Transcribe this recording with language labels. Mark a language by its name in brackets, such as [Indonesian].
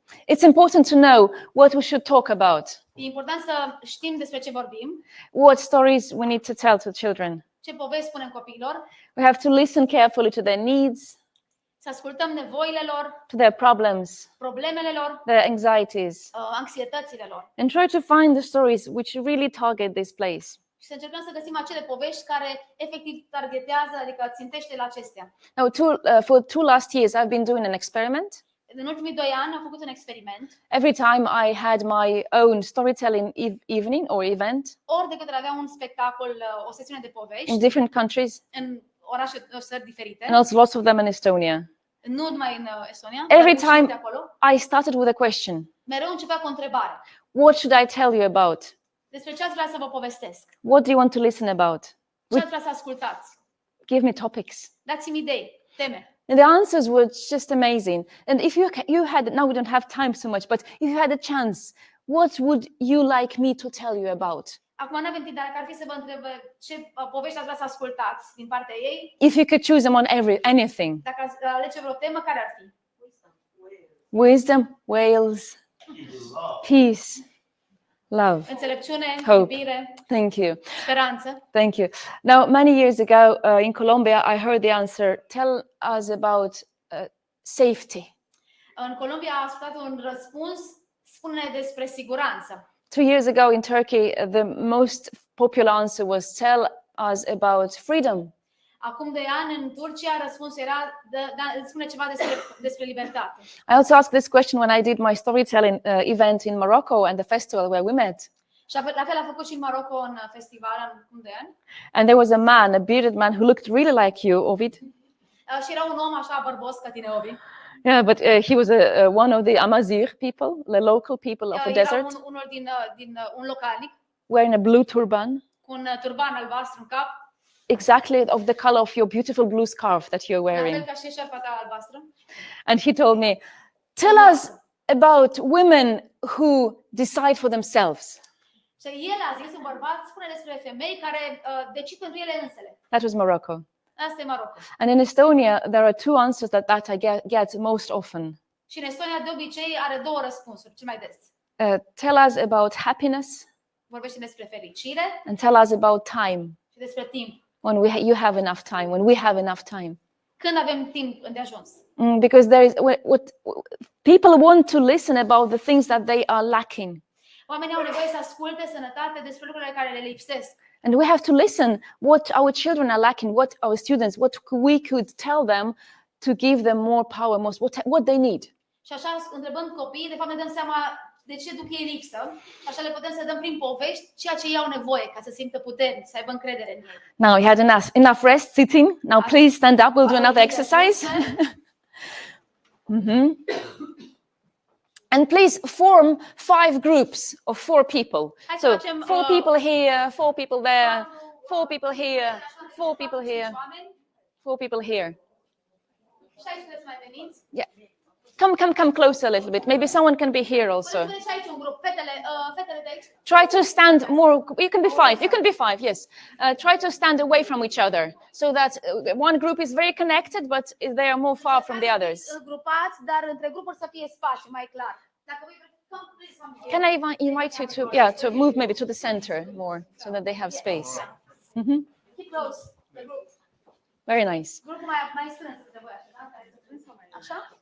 [English] It's important to know what we should talk about. [Romanian] E important să știm despre ce vorbim, [English] What stories we need to tell to children. [Romanian] ce povesti spunem copiilor, [English] We have to listen carefully to their needs, [Romanian] să ascultăm nevoile lor, [English] to their problems, [Romanian] problemele lor, [English] their anxieties, [Romanian] anxietățile lor. [English] and try to find the stories which really target this place. [Romanian] Și să încercăm să găsim acele povești care efectiv targetează, adică țintește la acestea. [English] Now, for 2 last years, I've been doing an experiment. [Romanian] În ultimii 2 ani am făcut un experiment. [English] Every time I had my own storytelling evening or event [Romanian] Ori de câte ori aveam un spectacol, o sesiune de povești [English] in different countries, [Romanian] în orașe, țări diferite, [English] and also lots of them in Estonia, [Romanian] nu numai în Estonia, [English] Every [Romanian] dar și [English] time- [Romanian] de acolo, [English] I started with a question. [Romanian] mereu începea cu o întrebare. [English] What should I tell you about? [Romanian] Despre ce ați vrea să vă povestesc? [English] What do you want to listen about? [Romanian] Ce ați vrea să ascultați? [English] Give me topics. [Romanian] Dați-mi idei, teme. [English] And the answers were just amazing. And if you had, now we don't have time so much, but if you had a chance, what would you like me to tell you about? [Romanian] Acum nu avem timp, dar dacă ar fi să vă întreb ce povești ați vrea să ascultați din partea ei, [English] If you could choose among anything. [Romanian] dacă ați alege vreo temă, care ar fi? [English] Wisdom, whales, peace, love. [Romanian] Înțelepciune, [English] Hope. [Romanian] iubire, [English] Thank you. [Romanian] speranță. [English] Thank you. Now, many years ago in Colombia, I heard the answer, tell us about safety. [Romanian] În Columbia a ascultat un răspuns, spune despre siguranță. [English] 2 years ago in Turkey, the most popular answer was, tell us about freedom. [Romanian] Acum 2 ani în Turcia răspunsul era spune ceva despre libertate. [English] I also asked this question when I did my storytelling event in Morocco and the festival where we met. [Romanian] Și la fel a făcut și în Maroco în festival acum 2 ani. [English] And there was a man, a bearded man, who looked really like you, Ovid. [Romanian] Și era un om așa bărbos ca tine, Ovi. [English] Yeah, but he was one of the Amazigh people, the local people of the [Romanian] Era [English] desert, [Romanian] unul din un localnic [English] wearing a blue turban, [Romanian] cu un turban albastru în cap, [English] exactly of the color of your beautiful blue scarf that you're [Romanian] la fel [English] wearing. [Romanian] ca și șerpa ta albastră. [English] And he told me, tell us about women who decide for themselves. [Romanian] Și el a zis, un bărbat, spune despre femei care decid pentru ele însele. [English] That was Morocco. [Romanian] Asta e Maroco. [English] And in Estonia, there are 2 answers that I get most often. [Romanian] Și în Estonia de obicei are 2 răspunsuri, cel mai des. [English] Tell us about happiness [Romanian] Vorbește despre fericire [English] and tell us about time. [Romanian] și despre timp. [English] When you have enough time, when we have enough time. [Romanian] Când avem timp îndeajuns. [English] Because there is what people want to listen about the things that they are lacking. [Romanian] Oamenii au nevoie să asculte sănătate despre lucrurile care le lipsesc. [English] And we have to listen what our children are lacking, what our students, what we could tell them to give them more power, what they need. [Romanian] Și așa, întrebând copiii, de fapt ne dăm seama de ce duc ei lipsă. Așa le putem să dăm prin povești ceea ce ei au nevoie ca să simtă puternici, să aibă încredere în ei. [English] Now you had enough rest sitting. Now please stand up. We'll do another exercise. And please form 5 groups of 4 people. So 4 people here, 4 people there, 4 people here, 4 people here, 4 people here. [Romanian] Și aici trebuie să mai veniți. [English] Yeah. Come closer a little bit. Maybe someone can be here also. [Romanian] Spuneți aici un grup, fetele de aici. [English] Try to stand more. You can be 5. You can be 5. Yes. Try to stand away from each other so that one group is very connected, but they are more far from the others. [Romanian] Grupați, dar între grupuri să fie spațiu mai clar. Dacă voi [English] Can I invite you to move maybe to the center more so that they have space? Keep close. The group. Very nice. [Romanian] Grupul mai strâns între voi, așa?